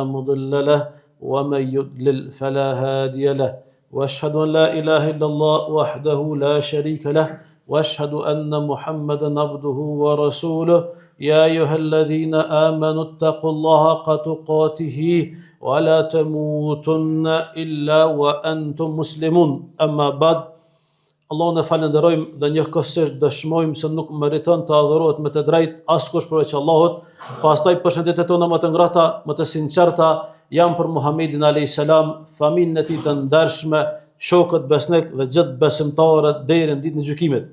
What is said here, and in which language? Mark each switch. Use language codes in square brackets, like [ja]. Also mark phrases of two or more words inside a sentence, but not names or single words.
[ar] مضل له ومن يضلل فلا هادي له وأشهد أن لا إله إلا الله وحده لا شريك له وأشهد أن محمدا عبده ورسوله يا أيها الذين آمنوا اتقوا الله حق تقاته ولا تموتن إلا وأنتم مسلمون أما بعد [sq] Allahun e falenderojmë dhe njëkohësisht dëshmojmë se nuk meriton të adhurohet me të drejtë askush përveç Allahut. Pastaj përshëndetjet tona më të ngrata, më të sinqerta janë për Muhamedit [ar] عليه السلام, [sq] familjen e tij të ndershme, shokët besnik dhe gjithë besimtarët deri në ditën e gjykimit.